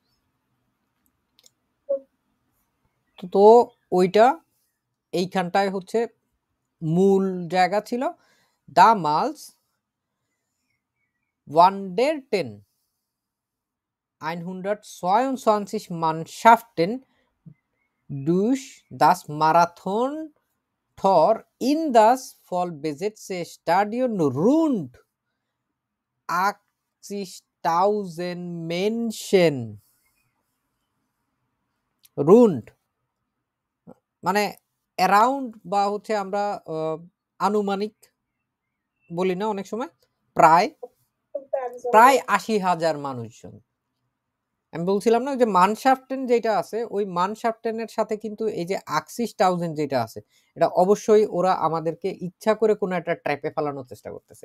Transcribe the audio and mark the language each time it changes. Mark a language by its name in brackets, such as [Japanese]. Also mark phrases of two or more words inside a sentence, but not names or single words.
[Bangla] তো ওইটা এইখানটায় হচ্ছে মূল জায়গা ছিল। [German] Damals wanderten 122 Mannschaften durch das Marathon-Tor in das vollbesetzte Stadion rund 80.000 Menschen. [Bangla] রুন্ড মানে অ্যারাউন্ড বা হচ্ছে আমরা আনুমানিক বলি না অনেক সময়, প্রায় 80,000 মানুষজন। আমি বলছিলাম না যে মানশাফটেন যেটা আছে ওই মানশাফটেনের সাথে কিন্তু এই যে 80,000 যেটা আছে এটা অবশ্যই ওরা আমাদেরকে ইচ্ছা করে কোনো একটা ট্র্যাপে ফেলানোর চেষ্টা করতেছে।